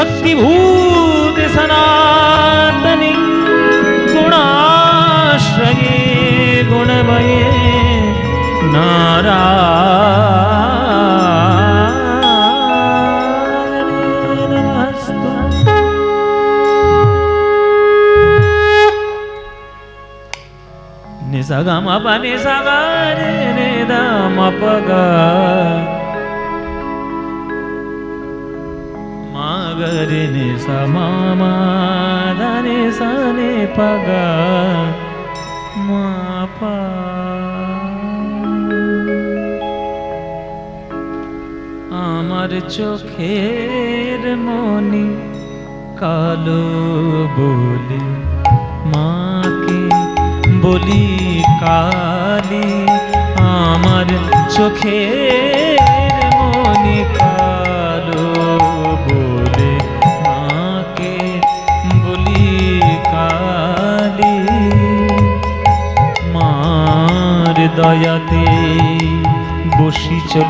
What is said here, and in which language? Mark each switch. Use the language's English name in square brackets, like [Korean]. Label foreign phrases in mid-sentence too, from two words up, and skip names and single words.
[Sanskrit] विभूति सनातनी गुणाश्रये गुणमये नारायणे नमस्तुते। निसगम बनि सगरे रे दम पग मागरे नि समा धने सने पग मा पा। [Bangla] আমার চোখের মনি কালো বলে মাকে বলি কালী, আমার চোখের মনি কালো বলে মাকে বলি কালী, মার দয়াতে বসি চলি।